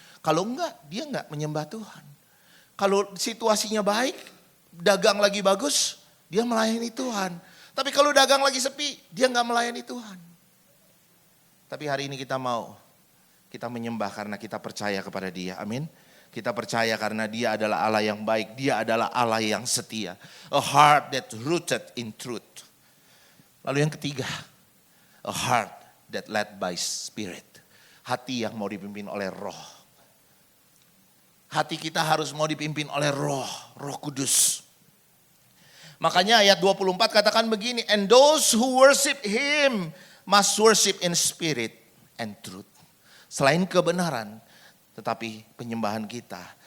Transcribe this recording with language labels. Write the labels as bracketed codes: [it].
[id] Kalau enggak, dia enggak menyembah Tuhan. Kalau situasinya baik, dagang lagi bagus, dia melayani Tuhan. Tapi kalau dagang lagi sepi, dia enggak melayani Tuhan. Tapi hari ini kita menyembah karena kita percaya kepada dia. Amin. Kita percaya karena dia adalah Allah yang baik. Dia adalah Allah yang setia. [en] A heart that rooted in truth. [id] Lalu yang ketiga, [en] a heart that led by spirit. [id] Hati yang mau dipimpin oleh roh. Hati kita harus mau dipimpin oleh roh kudus. Makanya ayat 24 katakan begini, [en] and those who worship him must worship in spirit and truth. [id] Selain kebenaran, tetapi penyembahan kita